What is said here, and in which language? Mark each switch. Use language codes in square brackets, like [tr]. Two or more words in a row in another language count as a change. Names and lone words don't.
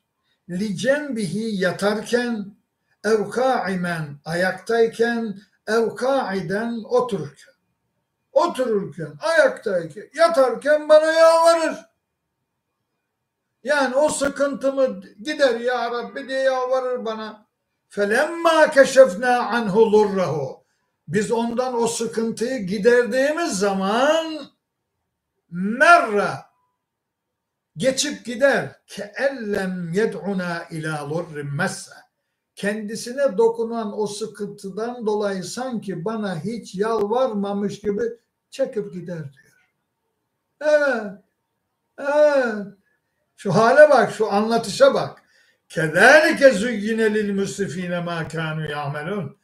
[ar] لجنبه yatarken أو قائما ayaktayken أو قاعدا otururken. [tr] Otururken, ayaktayken, yatarken bana yalvarır. Yani o sıkıntımı gider ya Rabbi diye yalvarır bana. [ar] فَلَمَّا كَشَفْنَا عَنْهُ ضُرَّهُ. [tr] Biz ondan o sıkıntıyı giderdiğimiz zaman merra geçip gider. [ar] كَاَلَّمْ يَدْعُنَا اِلَى ضُرِّ مَسَّ. [tr] Kendisine dokunan o sıkıntıdan dolayı sanki bana hiç yalvarmamış gibi çekip gider diyor. Evet. Şu hale bak, şu anlatışa bak. [ar] كذلك زين للمسرفين ما كانوا يعملون.